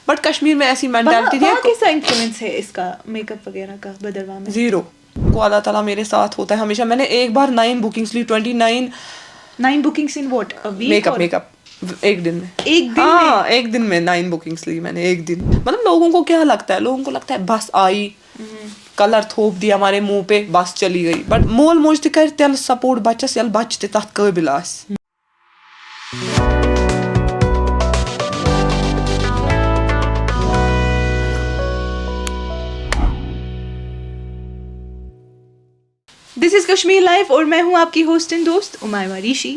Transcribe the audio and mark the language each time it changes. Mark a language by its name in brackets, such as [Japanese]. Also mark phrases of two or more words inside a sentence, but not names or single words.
[Urdu] بٹ کشمیر میں ایسی مینٹالٹی تھی. کیسا انفلوئنس ہے اس کا [English] make up [Urdu] وغیرہ کا بھدرواہ میں؟ زیرو. کو اللہ تعالیٰ میرے ساتھ ہوتا ہے ہمیشہ. میں نے ایک بار 9 بکنگس لی, [English] 9 bookings in what, a week? make up [Urdu] ایک دن میں. ایک دن میں 9 بکنگس لی میں نے ایک دن. مطلب لوگوں کو کیا لگتا ہے, لوگوں کو لگتا ہے بس آئی, کلر تھوپ دیا ہمارے منہ پہ, بس چلی گئی. [Kashmiri] بٹ مول موج تہ کر تیل سپورٹ بچس یل بچہ تہ تتھ قابل آس. [English] This is Kashmir life [Urdu] اور میں ہوں آپ کی [English] host and [Urdu] دوست امیمہ ریشی.